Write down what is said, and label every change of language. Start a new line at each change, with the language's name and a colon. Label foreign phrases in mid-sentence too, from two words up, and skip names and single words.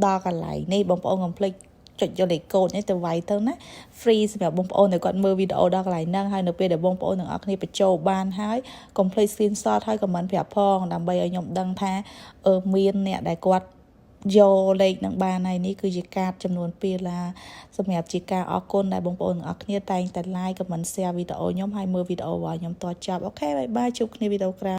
Khmer: ដល់កន្លែងនេះបងប្អូនកុំភ្លេចចុចយកលេខកូដនេះទៅវាយទៅណា free សម្រាប់បងប្អូនដែលគាត់មើលវីដេអូដល់កន្លែងហ្នឹងហើយនៅពេលដែលបងប្អូនទាំងអស់គ្នាបញ្ចូលបានហើយកុំភ្លេច screenshot ហើយ comment ប្រាប់ផងដើម្បីឲ្យខ្ញុំដឹងថាមានអ្នកដែលគាត់យកលេខនឹងបានហើយនេះគឺជាកាតចំនួន2ឡាសម្រាប់ជាការអរគុណដែលបងប្អូនទាំងអស់គ្នាតែងតែ
English: like comment share
Khmer: វីដេអូខ្ញុំហើយមើលវីដេអូរបស់ខ្ញុំតចប់
English: okay bye bye
Khmer: ជួបគ្នាវីដេអូក្រោយ